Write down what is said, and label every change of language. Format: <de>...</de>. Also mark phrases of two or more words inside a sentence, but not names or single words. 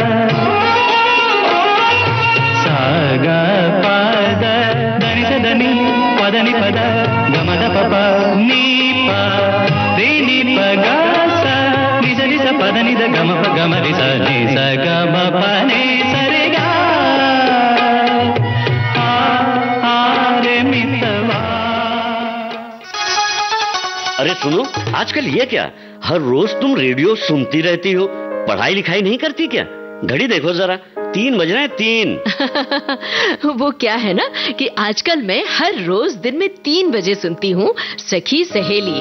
<hi>सा ग प द ध नि स ध नि प ध नि प द ग म द प प नि प रे नि प ग सा नि स नि स प ध नि द ग म प ग म रि स नि स ग म प नि स रे गा रे मितवा। अरे सुनो, आजकल ये क्या, हर रोज तुम रेडियो सुनती रहती हो, पढ़ाई लिखाई नहीं करती क्या? घड़ी देखो जरा, 3 बज रहे हैं, 3। वो क्या है ना कि आजकल मैं हर रोज दिन में 3 बजे सुनती हूँ सखी सहेली।</hi>